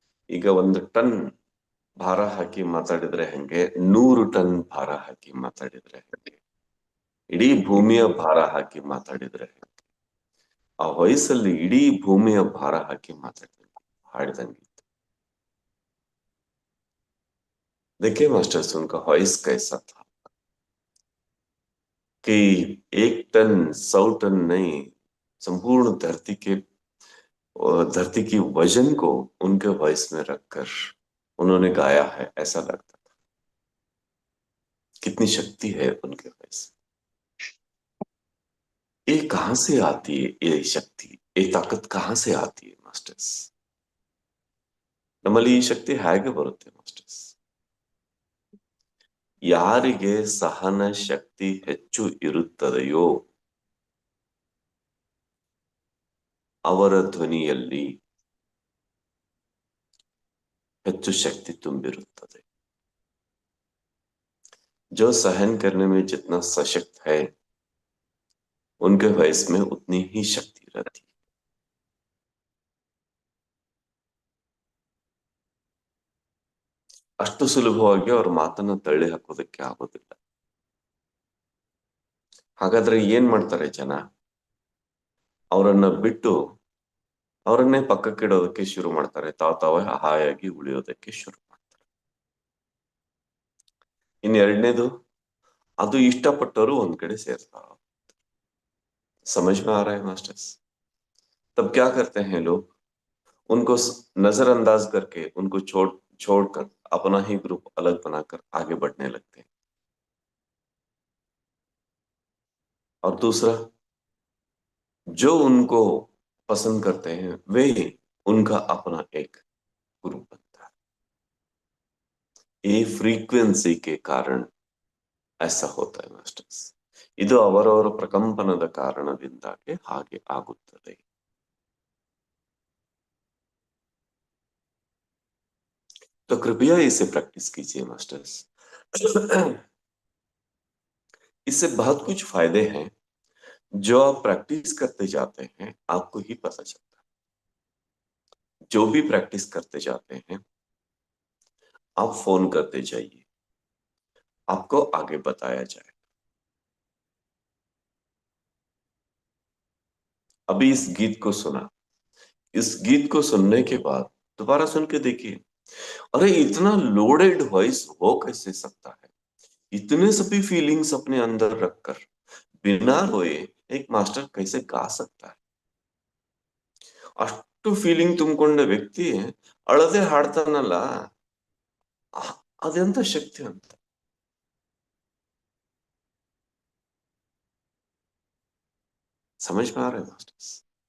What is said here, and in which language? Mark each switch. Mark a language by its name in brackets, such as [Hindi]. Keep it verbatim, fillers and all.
[Kannada] ಈಗ ಒಂದು ಟನ್ ಭಾರ ಹಾಕಿ ಮಾತಾಡಿದ್ರೆ ಹೆಂಗೆ, ನೂರು ಟನ್ ಭಾರ ಹಾಕಿ ಮಾತಾಡಿದ್ರೆ ಹೆಂಗೆ, ಇಡೀ ಭೂಮಿಯ ಭಾರ ಹಾಕಿ ಮಾತಾಡಿದ್ರೆ ಹೆಂಗೆ? ಆ ವಯಸ್ಸಲ್ಲಿ ಇಡೀ ಭೂಮಿಯ ಭಾರ ಹಾಕಿ ಮಾತಾಡಿದಂಗೆ, ಹಾಡಿದಂಗೆ. [Hindi] देखिए मास्टर्स, उनका वॉइस कैसा था कि एक टन सौ टन नहीं, संपूर्ण धरती के अ, धरती की वजन को उनके वॉइस में रखकर उन्होंने गाया है, ऐसा लगता था. कितनी शक्ति है उनके वॉइस। ये कहाँ से आती है, ये शक्ति, ये ताकत कहाँ से आती है मास्टर्स? [Kannada] ನಮ್ಮಲ್ಲಿ ಈ ಶಕ್ತಿ ಹೇಗೆ ಬರುತ್ತೆ ಮಾಸ್ಟರ್ಸ್? ಯಾರಿಗೆ ಸಹನ ಶಕ್ತಿ ಹೆಚ್ಚು ಇರುತ್ತದೆಯೋ ಅವರ ಧ್ವನಿಯಲ್ಲಿ ಹೆಚ್ಚು शक्ति ತುಂಬಿರುತ್ತದೆ. [Hindi] जो सहन करने में जितना सशक्त है उनके वॉइस में उतनी ही शक्ति रहती है. [Kannada] ಅಷ್ಟು ಸುಲಭವಾಗಿ ಅವ್ರ ಮಾತನ್ನ ತಳ್ಳಿ ಹಾಕೋದಕ್ಕೆ ಆಗೋದಿಲ್ಲ. ಹಾಗಾದ್ರೆ ಏನ್ ಮಾಡ್ತಾರೆ ಜನ? ಅವರನ್ನ ಬಿಟ್ಟು ಅವರನ್ನೇ ಪಕ್ಕಕ್ಕಿಡೋದಕ್ಕೆ ಶುರು ಮಾಡ್ತಾರೆ, ತಾವ್ ತಾವೇ ಹಾಯಾಗಿ ಉಳಿಯೋದಕ್ಕೆ ಶುರು ಮಾಡ್ತಾರೆ. ಇನ್ನು ಎರಡನೇದು, ಅದು ಇಷ್ಟಪಟ್ಟವರು ಒಂದ್ ಕಡೆ ಸೇರ್ತಾರ. [Hindi] समझ में आ रहा है मास्टर्स? तब क्या करते हैं लोग, उनको स- नजरअंदाज करके उनको छोड़ छोड़कर अपना ही ग्रुप अलग बनाकर आगे बढ़ने लगते हैं। और दूसरा, जो उनको पसंद करते हैं वे ही उनका अपना एक ग्रुप बनता है। ये फ्रीक्वेंसी के कारण ऐसा [Kannada] ಹೋತಾ ಇದೆ ಮಾಸ್ಟರ್ಸ್. ಇದು ಅವರವರ ಪ್ರಕಂಪನದ ಕಾರಣದಿಂದಾಗಿ ಹಾಗೆ ಆಗುತ್ತದೆ. [Hindi] तो कृपया इसे प्रैक्टिस कीजिए मास्टर्स. इससे बहुत कुछ फायदे हैं जो आप प्रैक्टिस करते जाते हैं, आपको ही पता चलता है. जो भी प्रैक्टिस करते जाते हैं आप फोन करते जाइए, आपको आगे बताया जाए. अभी इस गीत को सुना, इस गीत को सुनने के बाद दोबारा सुन के देखिए, अरे इतना लोडेड वॉइस हो कैसे सकता है. इतने सभी फीलिंग्स अपने अंदर रखकर बिना रोए एक मास्टर कैसे गा सकता है. [Kannada] ಅಷ್ಟು ಫೀಲಿಂಗ್ ತುಂಬಿಕೊಂಡ ವ್ಯಕ್ತಿ ಅಳದೆ ಹಾಡ್ತಾನಲ್ಲ, ಅ- ಅದೆಂತ ಶಕ್ತಿ ಅಂತ. [Hindi] ಸಮಜ್ ಮೇ ಆ ರಹಾ ಹೈ ಮಾಸ್ಟರ್ಸ್?